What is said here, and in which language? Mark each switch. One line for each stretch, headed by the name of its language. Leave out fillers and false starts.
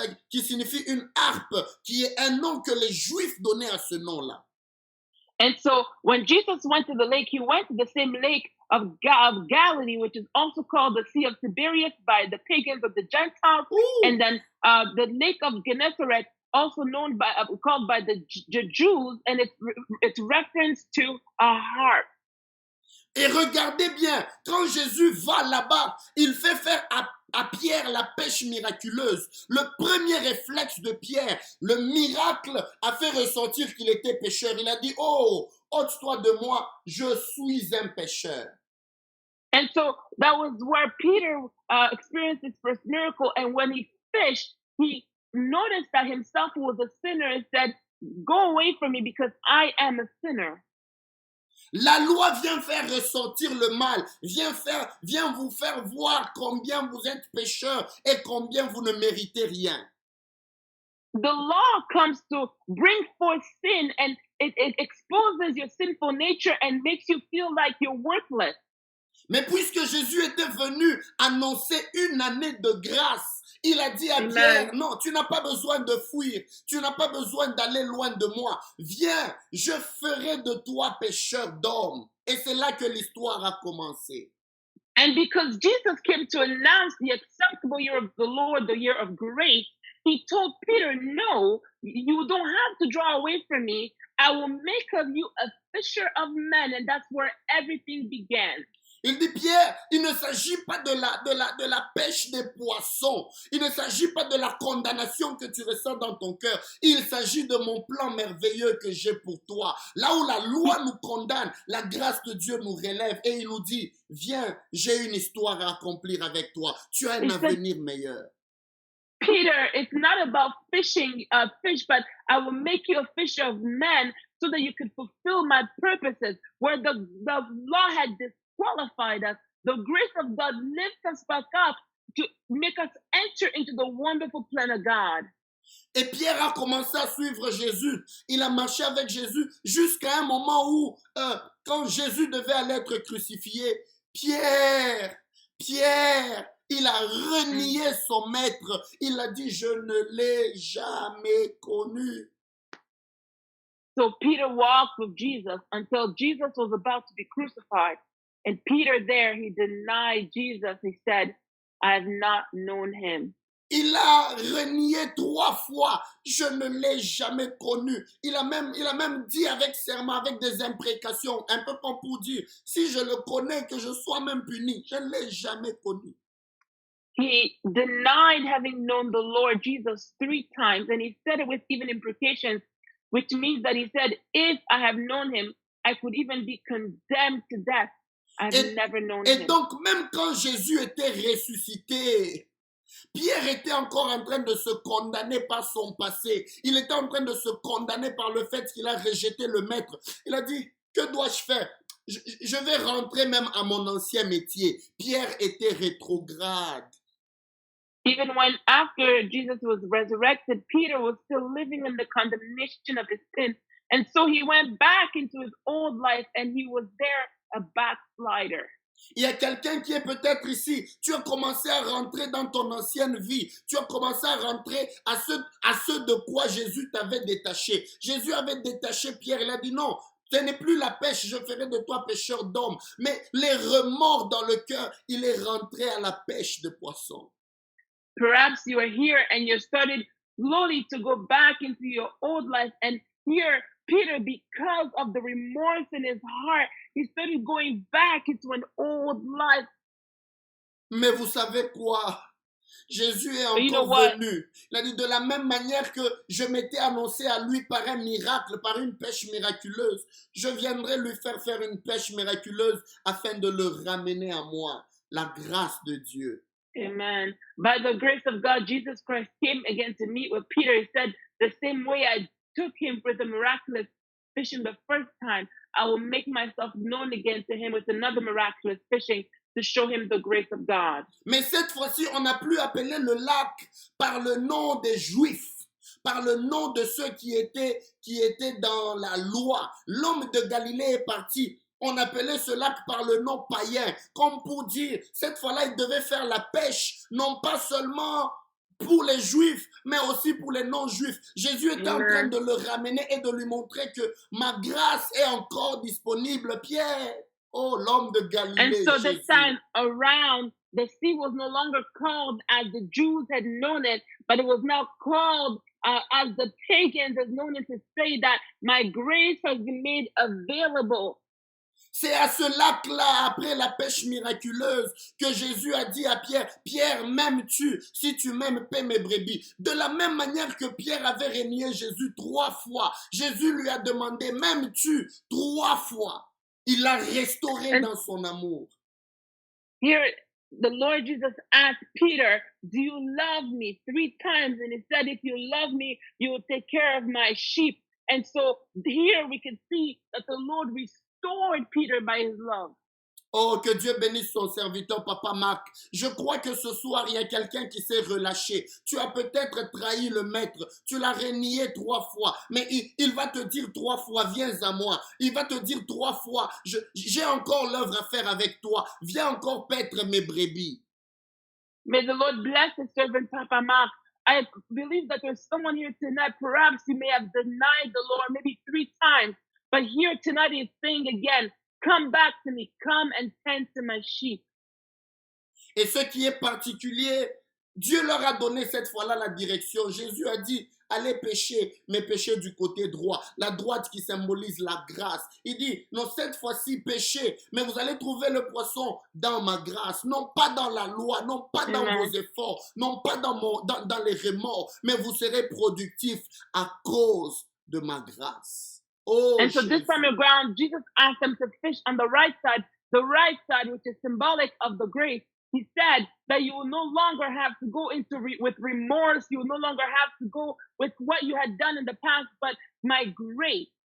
French: qui signifie une harpe, qui est un nom que les Juifs donnaient à ce nom-là.
English: And so when Jesus went to the lake, he went to the same lake of Galilee, which is also called the Sea of Tiberias by the pagans of the Gentiles, Ouh! and then the Lake of Gennesaret, also known by called by the Jews, and it's reference to a harp.
French: Et regardez bien, quand Jésus va là-bas, il fait faire à Pierre la pêche miraculeuse. Le premier réflexe de Pierre, le miracle, a fait ressentir qu'il était pécheur. Il a dit, oh, ôte-toi de moi, je suis un pécheur.
English: And so that was where Peter experienced his first miracle. And when he fished, he noticed that himself was a sinner and said, go away from me because I am a sinner.
French: La loi vient faire ressentir le mal, vient vous faire voir combien vous êtes pécheur et combien vous ne méritez rien.
English: The law comes to bring forth sin, and it exposes your sinful nature and makes you feel like you're worthless.
French: Mais puisque Jésus était venu annoncer une année de grâce, il a dit à Amen. Pierre, non, tu n'as pas besoin de fuir, tu n'as pas besoin d'aller loin de moi. Viens, je ferai de toi pécheur d'hommes. Et c'est là que l'histoire a commencé.
English: And because Jesus came to announce the acceptable year of the Lord, the year of grace, he told Peter, no, you don't have to draw away from me. I will make of you a fisher of men. And that's where everything began.
French: Il dit, Pierre, il ne s'agit pas de la pêche des poissons. Il ne s'agit pas de la condamnation que tu ressens dans ton cœur. Il s'agit de mon plan merveilleux que j'ai pour toi. Là où la loi nous condamne, la grâce de Dieu nous relève et il nous dit, viens, j'ai une histoire à accomplir avec toi. Tu as un avenir meilleur.
English: Peter, it's not about fishing fish, but I will make you a fisher of men so that you can fulfill my purposes. Where the law had disqualified us, the grace of God lifts us back up to make us enter into the wonderful plan of God.
French: Et Pierre a commencé à suivre Jésus. Il a marché avec Jésus jusqu'à un moment où, quand Jésus devait aller être crucifié, Pierre, il a renié son maître. Il a dit, je ne l'ai jamais connu.
English: So Peter walked with Jesus until Jesus was about to be crucified. And Peter there, he denied Jesus. He said, I have not known him.
French: Il a renié 3 fois, je ne l'ai jamais connu. Il a même dit avec serment, avec des imprécations, un peu comme pour dire, si je le connais, que je sois même puni. Je ne l'ai jamais connu.
English: He denied having known the Lord Jesus 3 times, and he said it with even imprecations, which means that he said, if I have known him, I could even be condemned to death. I've never known him.
French: Et donc, même quand Jésus était ressuscité, Pierre était encore en train de se condamner par son passé. Il était en train de se condamner par le fait qu'il a rejeté le maître. Il a dit, que dois-je faire? Je vais rentrer même à mon ancien métier. Pierre était rétrograde.
English: Even when after Jesus was resurrected, Peter was still living in the condemnation of his sin. And so he went back into his old life and he was there a backslider.
French: Il y a quelqu'un qui est peut-être ici. Tu as commencé à rentrer dans ton ancienne vie. Tu as commencé à rentrer à ce de quoi Jésus t'avait détaché. Jésus avait détaché Pierre. Il a dit non, ce n'est plus la pêche, je ferai de toi pêcheur d'hommes. Mais les remords dans le cœur, il est rentré à la pêche de poissons.
English: Perhaps you are here and you started slowly to go back into your old life. And here, Peter, because of the remorse in his heart, he started going back into an old life.
French: Mais vous savez quoi? Jésus est encore venu. Il a dit de la même manière que je m'étais annoncé à lui par un miracle, par une pêche miraculeuse, je viendrai lui faire une pêche miraculeuse afin de le ramener à moi. La grâce de Dieu. Amen.
English: By the grace of God, Jesus Christ came again to meet with Peter. He said, the same way I took him for the miraculous fishing the first time, I will make myself known again to him with another miraculous fishing to show him the grace of God.
French: Mais cette fois-ci, on n'a plus appelé le lac par le nom des Juifs, par le nom de ceux qui étaient dans la loi. L'homme de Galilée est parti. On appelait ce lac par le nom païen, comme pour dire, cette fois-là, il devait faire la pêche, non pas seulement pour les Juifs, mais aussi pour les non-juifs. Jésus était en train de le ramener et de lui montrer que ma grâce est encore disponible, Pierre. Oh, l'homme de
English: And
French: Galilée,
English: so this
French: Jésus.
English: time around, the sea was no longer called as the Jews had known it, but it was now called as the pagans had known it, to say that my grace has been made available.
French: C'est à ce lac-là, après la pêche miraculeuse, que Jésus a dit à Pierre, Pierre, m'aimes-tu? Si tu m'aimes, paie mes brebis. De la même manière que Pierre avait renié Jésus 3 fois, Jésus lui a demandé, m'aimes-tu? 3 fois. Il l'a restauré dans son amour.
English: Here, the Lord Jesus asked Peter, do you love me? 3 times. And he said, if you love me, you will take care of my sheep. And so here we can see that the Lord restored Peter by his love.
French: Oh, que Dieu bénisse son serviteur, Papa Marc. Je crois que ce soir, il y a quelqu'un qui s'est relâché. Tu as peut-être trahi le maître. Tu l'as renié 3 fois. Mais il va te dire 3 fois, viens à moi. Il va te dire 3 fois, j'ai encore l'œuvre à faire avec toi. Viens encore paître mes brebis.
English: May the Lord bless his servant, Papa Mark. I believe that there's someone here tonight, perhaps you may have denied the Lord maybe 3 times. But here tonight he's saying again, come back to me, come and tend to my sheep.
French: Et ce qui est particulier, Dieu leur a donné cette fois-là la direction. Jésus a dit, allez pêcher, mais pêchez du côté droit. La droite qui symbolise la grâce. Il dit, non, cette fois-ci, pêchez, mais vous allez trouver le poisson dans ma grâce. Non pas dans la loi, non pas dans vos efforts, non pas dans les remords, mais vous serez productifs à cause de ma grâce. Oh,
English: and so this time around, Jesus asked them to fish on the right side, which is symbolic of the grace. He said that you will no longer have to go into with remorse. You will no longer have to go with what you had done in the past, but my grace.